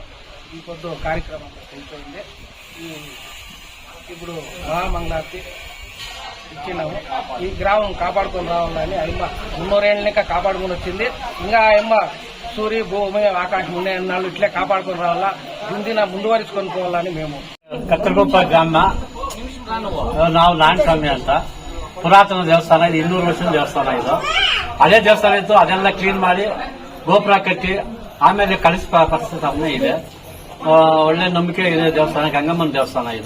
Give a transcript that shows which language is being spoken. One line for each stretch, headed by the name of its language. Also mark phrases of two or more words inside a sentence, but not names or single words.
Telugu: ఈ పొద్దు కార్యక్రమం అయిపోయింది. ఇప్పుడు మహామంగళారతి ఇచ్చినాము. ఈ గ్రామం కాపాడుకొని రావాలని అమ్మ 300 ఏళ్ళ ఇంకా కాపాడుకొని వచ్చింది. ఇంకా అమ్మ సూర్య భూమి ఆకాశం ఉండే అన్నాళ్ళు ఇట్లే కాపాడుకొని రావాలా, దీన్ని ముందువరించుకొని పోవాలని మేము.
Kannada: ಕತ್ತರಗುಪ್ಪ ಗ್ರಾಮ ನಾವು ನಾರಾಯಣ ಸ್ವಾಮಿ ಅಂತ ಪುರಾತನ ದೇವಸ್ಥಾನ ಇದು. 200 ವರ್ಷದ ದೇವಸ್ಥಾನ ಇದು. ಅದೇ ದೇವಸ್ಥಾನ ಇತ್ತು, ಅದೆಲ್ಲ ಕ್ಲೀನ್ ಮಾಡಿ ಗೋಪುರ ಕಟ್ಟಿ ಆಮೇಲೆ ಕಳಿಸ ಪರಿಸ್ಥಿತಿ ಇದೆ. ಒಳ್ಳೆ ನಂಬಿಕೆ ಇದೆ ದೇವಸ್ಥಾನ, ಗಂಗಮ್ಮನ ದೇವಸ್ಥಾನ ಇದು.